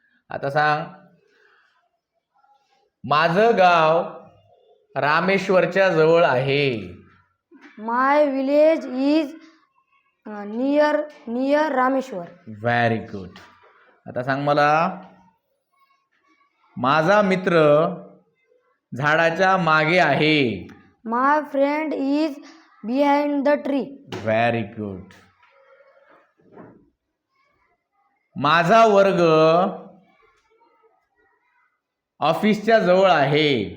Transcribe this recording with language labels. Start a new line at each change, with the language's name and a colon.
Marathi: आता सांग माझं गाव रामेश्वरच्या जवळ आहे.
English: My village is near Rameshwar. Very good.
Marathi: आता सांग मला माझा मित्र झाडाच्या मागे आहे.
English: My friend is behind the tree. Very good.
Marathi: माझा वर्ग ऑफिसच्या जवळ आहे.